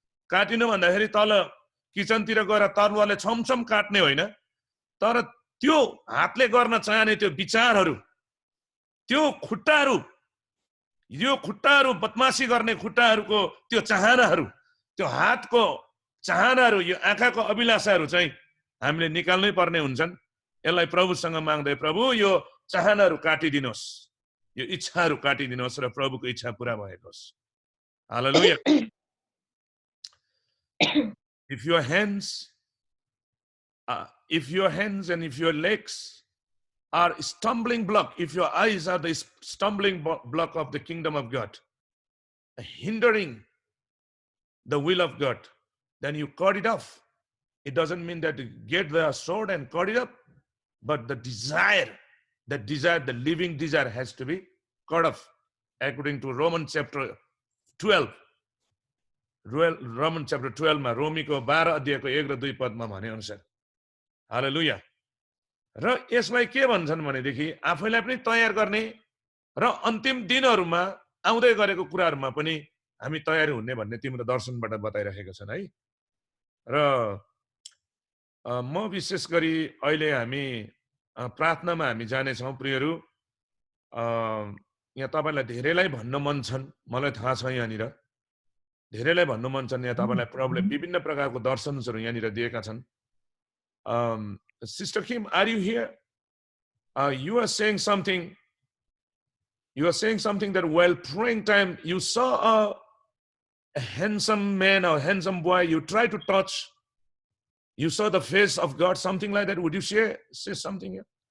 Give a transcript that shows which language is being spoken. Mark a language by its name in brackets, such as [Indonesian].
[Nepali] काटिनु भन्दाखेरि तल किचनतिर गएर तरुवाले छमछम काट्ने होइन, तर त्यो हातले गर्न चाहने त्यो विचारहरू, त्यो खुट्टाहरू, यो खुट्टाहरू बदमासी गर्ने खुट्टाहरूको त्यो चाहनाहरू, त्यो हातको चाहनाहरू, यो आँखाको अभिलाषाहरू चाहिँ हामीले निकाल्नै पर्ने हुन्छन्। यसलाई प्रभुसँग माग्दै, प्रभु यो चाहनाहरू काटिदिनुहोस्, यो इच्छाहरू काटिदिनुहोस् र प्रभुको इच्छा पूरा भएको होस्। हालेलुया। [English] If your hands and if your legs are stumbling block, if your eyes are the stumbling block of the kingdom of God, hindering the will of God, then you cut it off. It doesn't mean that you get the sword and cut it up, but the desire, the living desire has to be cut off, according to Romans chapter 12. [Nepali] Romans chapter 12 मा रोमीको 12 अध्यायको 1 र 2 पदमा भने अनुसार। हालेलुया। र यसलाई के भन्छन् भनेदेखि आफैलाई पनि तयार गर्ने र अन्तिम दिनहरुमा आउँदै गरेको कुराहरुमा पनि हामी तयार हुने भन्ने तिम्रो दर्शनबाट बताइरहेका छन् है। र म विशेष गरी अहिले हामी प्रार्थनामा हामी जाने छौं प्रियहरू। यहाँ तपाईलाई धेरैलाई भन्न मन छन्, मलाई थाहा छ, यहाँनिर धेरैलाई भन्नु मन छन्। यहाँ तपाईलाई प्रभुले विभिन्न प्रकारको दर्शनहरु यहाँनिर दिएका छन्। [English] Sister Kim, are you here? You are saying something. You are saying something that while praying time, you saw a handsome man or handsome boy. You tried to touch. You saw the face of God, something like that. Would you say something here?